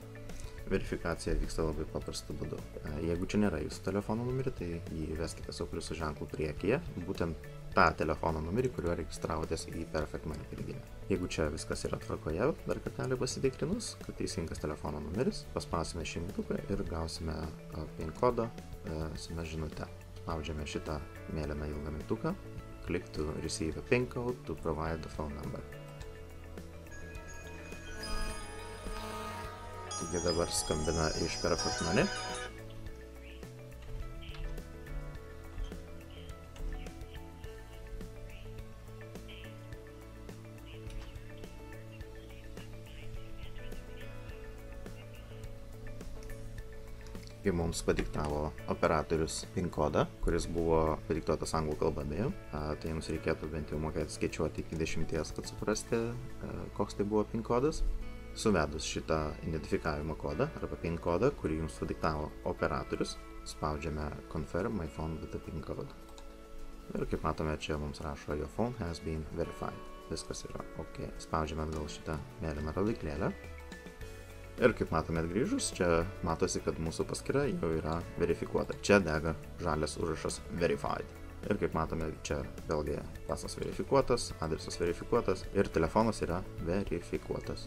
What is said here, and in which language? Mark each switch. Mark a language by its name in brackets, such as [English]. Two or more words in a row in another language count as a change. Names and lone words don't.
[Lithuanian] Verifikacija vyksta labai paprastu būdu. Jeigu čia nėra jūsų telefono numerį, tai jį įveskite su pliusų ženklu priekyje, būtent tą telefono numerį, kuriuo registravotės į Perfect Money piniginę. Jeigu čia viskas yra tvarkoje, dar kartelį pasitikrinus, kad teisingas telefono numeris, paspausime šį mygtuką ir gausime PIN kodą SMS žinutę. Spaudžiame šitą mėlyną ilgą mygtuką. [English] Click to receive a PIN code to provide the phone number. [Lithuanian] Taigi dabar skambina iš Perfect Money. Kai mums padiktavo operatorius PIN kodą, kuris buvo padiktuotas anglų kalba beje, tai jums reikėtų bent jau mokėti skaičiuoti iki 10, kad suprasti, koks tai buvo PIN kodas. Suvedus šitą identifikavimo kodą arba PIN kodą, kurį jums padiktavo operatorius, spaudžiame [English] Confirm my phone with the PIN code. [Lithuanian] Ir kaip matome, čia mums rašo [English] Your phone has been verified. [Lithuanian] Viskas yra OK. Spaudžiame atgal šitą mėlyną rodiklėlę. Ir kaip matome atgrįžus, čia matosi, kad mūsų paskyra jau yra verifikuota. Čia dega žalias užrašas Verified. Ir kaip matome, čia vėlgi pasas verifikuotas, adresas verifikuotas ir telefonas yra verifikuotas.